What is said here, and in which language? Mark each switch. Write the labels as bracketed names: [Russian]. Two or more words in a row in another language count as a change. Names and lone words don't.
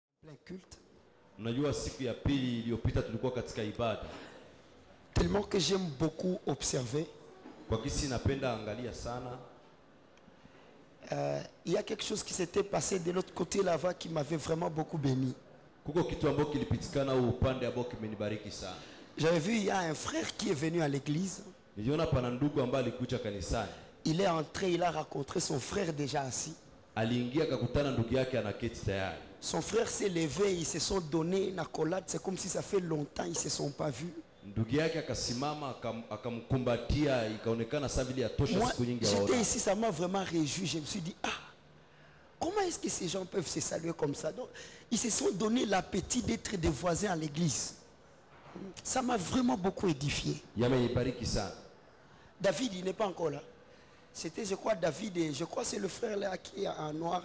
[French] les cultes. [Swahili] Unajua siku ya pili iliyopita tulikuwa katika ibada. [French] Tellement que j'aime beaucoup observer. [Swahili] Kwa kisi napenda angalia sana. [French] Il y a quelque chose qui s'était passé de l'autre côté là-bas qui m'avait vraiment beaucoup béni. [Swahili] Kuko kitu ambacho kilipitikana upande ambao kimenibariki sana. [French] J'avais vu, il y a un frère qui est venu à l'église. [Swahili] Niliona pana ndugu ambaye alikuja kanisani. [French] Il est entré, il a rencontré son frère déjà assis. [Swahili] Aliingia akakutana ndugu yake anaketi tayari. [French] Son frère s'est levé, ils se sont donné une accolade, c'est comme si ça fait longtemps ils se sont pas vus. [Swahili] Ndugu yake akasimama akamkumbatia, ikaonekana saa vile atosha siku nyingi haona. [French] J'étais ici, ça m'a vraiment réjoui. Je me suis dit, comment est-ce que ces gens peuvent se saluer comme ça? Donc, ils se sont donné l'appétit d'être des voisins à l'église. Ça m'a vraiment beaucoup édifié. David, il n'est pas encore là. C'était, je crois, David, je crois que c'est le frère là qui est en noir.